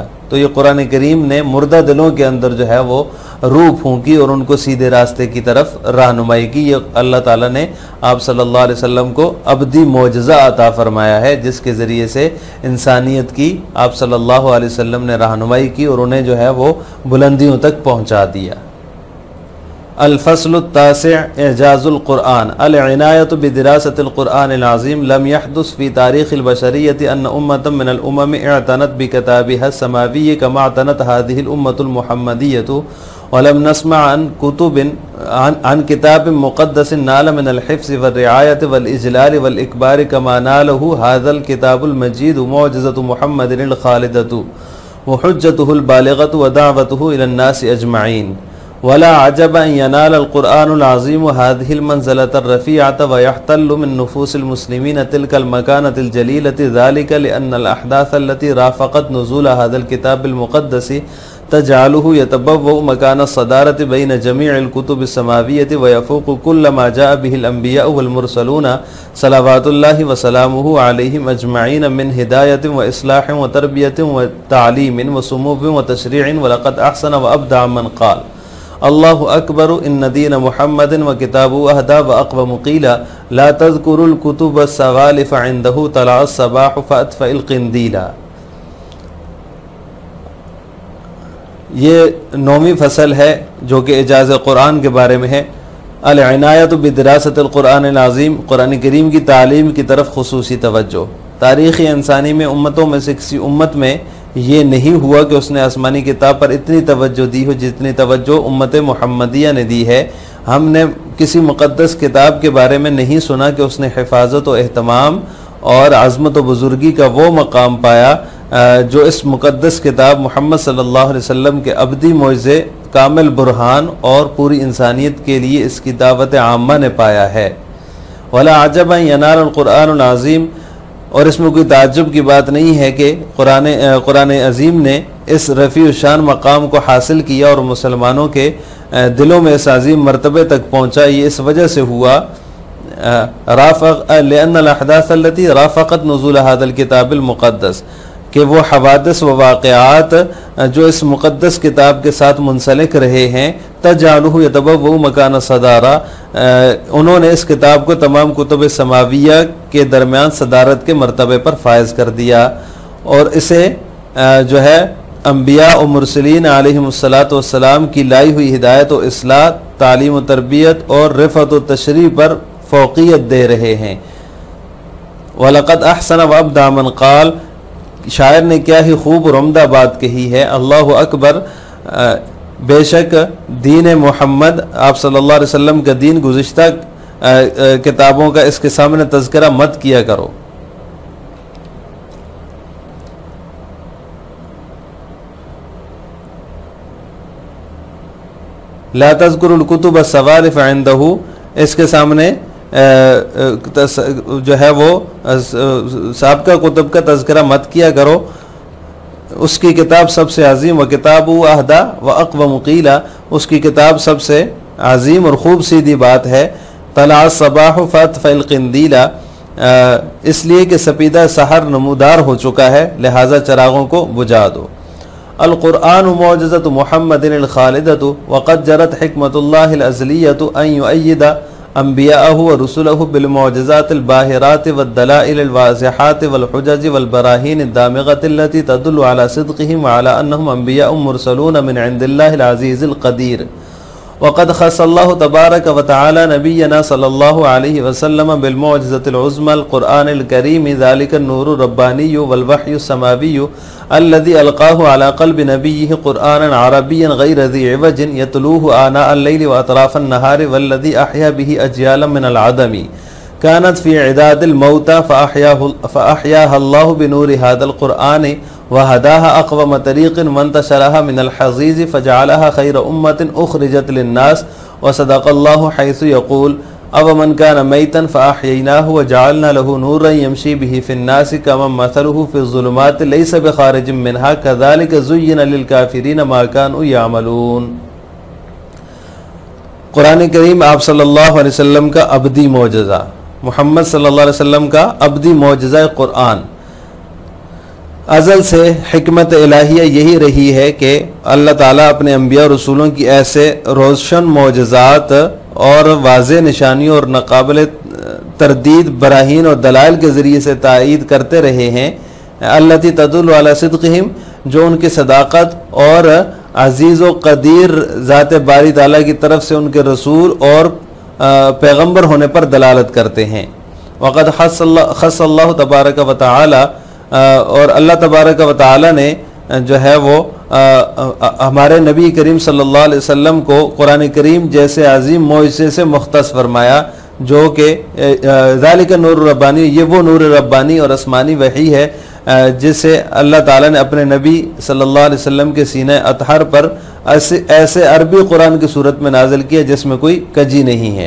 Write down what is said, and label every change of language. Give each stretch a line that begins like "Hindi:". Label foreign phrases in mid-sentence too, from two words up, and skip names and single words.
Urdu: تو یہ قرآن کریم نے مردہ دلوں کے اندر جو ہے وہ روح پھونکی اور ان کو سیدھے راستے کی طرف رہنمائی کی. یہ اللہ تعالیٰ نے آپ
Arabic: صلى الله عليه وسلم
Urdu: کو ابدی معجزہ عطا فرمایا ہے، جس کے ذریعے سے انسانیت کی آپ
Arabic: صلى الله عليه وسلم
Urdu: نے رہنمائی کی اور انہیں جو ہے وہ بلندیوں تک پہنچا دیا.
Arabic: الفصل التاسع إعجاز القرآن العناية بدراسة القرآن العظيم لم يحدث في تاريخ البشرية أن أمة من الأمم اعتنت بكتابها السماوي كما اعتنت هذه الأمة المحمدية ولم نسمع عن كتاب مقدس نال من الحفظ والرعاية وال الإجلال والإكبار كما ناله هذا الكتاب المجيد معجزة محمد الخالدة وحجته البالغة ودعوته إلى الناس أجمعين ولا عجب أن ينال القرآن العظيم هذه المنزلة الرفيعة ويحتل من نفوس المسلمين تلك المكانة الجليلة ذلك لأن الأحداث التي رافقت نزول هذا الكتاب المقدس تجعله يتبوأ مكان الصدارة بين جميع الكتب السماوية ويفوق كل ما جاء به الأنبياء والمرسلون صلوات الله وسلامه عليهم أجمعين من هداية وإصلاح وتربية وتعليم وسمو وتشريع ولقد أحسن وأبدع من قال الله أكبر إن دين محمد وكتابه أهدى وأقوم قيلا لا تذكروا الكتب السوالف عنده طلع الصباح فأطفئ القنديلا.
Urdu: یہ 9ویں فصل ہے جو کہ اعجاز قرآن کے بارے میں ہے.
Arabic: العناية بدراسة القرآن العظيم,
Urdu: قرآن کریم کی تعلیم کی طرف خصوصی توجہ. تاریخ انسانی میں امتوں میں سے کسی امت میں یہ نہیں ہوا کہ اس نے آسمانی کتاب پر اتنی توجہ دی ہو جتنی توجہ امت محمدیہ نے دی ہے. ہم نے کسی مقدس کتاب کے بارے میں نہیں سنا کہ اس نے حفاظت و اہتمام اور عظمت و بزرگی کا وہ مقام پایا جو اس مقدس کتاب محمد
Arabic: صلى الله عليه وسلم
Urdu: کے ابدی معجزے کامل برہان اور پوری انسانیت کے لیے اس کی دعوت عامہ نے پایا ہے.
Arabic: ولا عجب أن ينال القرآن العظيم,
Urdu: اور اس میں کوئی تعجب کی بات نہیں ہے کہ قرآن عظیم نے اس رفیع شان مقام کو حاصل کیا اور مسلمانوں کے دلوں میں اس عظیم مرتبے تک پہنچا. یہ اس وجہ سے ہوا
Arabic: لأن الأحداث التي رافقت نزول هذا الكتاب المقدس,
Urdu: کہ وہ حوادث و واقعات جو اس مقدس کتاب کے ساتھ منسلک رہے ہیں,
Arabic: تجعله يتبوأ مكان الصدارة,
Urdu: انہوں نے اس کتاب کو تمام کتب سماویہ کے درمیان صدارت کے مرتبے پر فائز کر دیا اور اسے جو ہے انبیاء اور مرسلین
Arabic: عليهم الصلاة والسلام
Urdu: کی لائی ہوئی ہدایت و اصلاح، تعلیم و تربیت اور رفعت و تشریح پر فوقیت دے رہے ہیں.
Arabic: ولقد أحسن وأبدع من قال,
Urdu: شاعر نے کیا ہی خوب اور عمدہ بات کہی ہے.
Arabic: الله أكبر,
Urdu: بیشک دین محمد آپ
Arabic: صلى الله عليه وسلم
Urdu: کا دین گزشتہ کتابوں کا اس کے سامنے تذکرہ مت کیا کرو.
Arabic: لا تذكروا الكتب السوالف عنده,
Urdu: اس کے سامنے جو ہے وہ سابقہ کتب کا تذکرہ مت کیا کرو. اس کی کتاب سب سے عظیم
Arabic: وكتابه أهدى وأقوم قيلا,
Urdu: اس کی کتاب سب سے عظیم اور خوب سیدھی بات ہے.
Arabic: طلع الصباح فأطفئ القنديلا,
Urdu: اس لیے کہ سپیدہ سحر نمودار ہو چکا ہے، لہٰذا چراغوں کو بجھا دو.
Arabic: القرآن معجزة محمد الخالدة وقد جرت حكمة الله الأزلية أن يؤيد أنبياءه ورسله بالمعجزات الباهرة والدلائل الواضحة والحجج والبراهين الدامغة التي تدل على صدقهم وعلى أنهم أنبياء مرسلون من عند الله العزيز القدير. وقد خص الله تبارك وتعالى نبينا صلى الله عليه وسلم بالمعجزة العظمى القرآن الكريم ذلك النور الرباني والوحي السماوي الذي ألقاه على قلب نبيه قرآنا عربيا غير ذي عوج يتلوه آناء الليل وأطراف النهار والذي أحيا به أجيالا من العدم كانت في عداد الموتى فأحياها الله بنور هذا القرآن وهداها أقوم طريق وانتشلها من الحضيض فجعلها خير أمة أخرجت للناس وصدق الله حيث يقول أومن كان ميتا فأحييناه وجعلنا له نورا يمشي به في الناس كمن مثله في الظلمات ليس بخارج منها كذلك زين للكافرين ما كانوا يعملون.
Urdu: قرآن کریم آپ
Arabic: صلى الله عليه وسلم
Urdu: کا ابدی معجزہ, محمد
Arabic: صلى الله عليه وسلم
Urdu: کا ابدی معجزہ قرآن. ازل سے حکمت الٰہیہ یہی رہی ہے کہ اللہ تعالیٰ اپنے انبیاء اور رسولوں کی ایسے روشن معجزات اور واضح نشانیوں اور ناقابل تردید براہین اور دلائل کے ذریعے سے تائید کرتے رہے ہیں,
Arabic: التي تدل على صدقهم,
Urdu: جو ان کی صداقت اور عزیز و قدیر ذات باری تعالیٰ کی طرف سے ان کے رسول اور پیغمبر ہونے پر دلالت کرتے ہیں.
Arabic: وقد خص الله تبارك وتعالى,
Urdu: اور
Arabic: الله تبارك وتعالى
Urdu: نے جو ہے وہ ہمارے نبی کریم
Arabic: صلى الله عليه وسلم
Urdu: کو قرآن کریم جیسے عظیم معجزے سے مختص فرمایا، جو کہ
Arabic: ذلك نور رباني,
Urdu: یہ وہ نور ربانی اور آسمانی وحی ہے جسے اللہ تعالیٰ نے اپنے نبی
Arabic: صلى الله عليه وسلم
Urdu: کے سینے اطہر پر ایسے عربی قرآن کی صورت میں نازل کیا جس میں کوئی کجی نہیں ہے.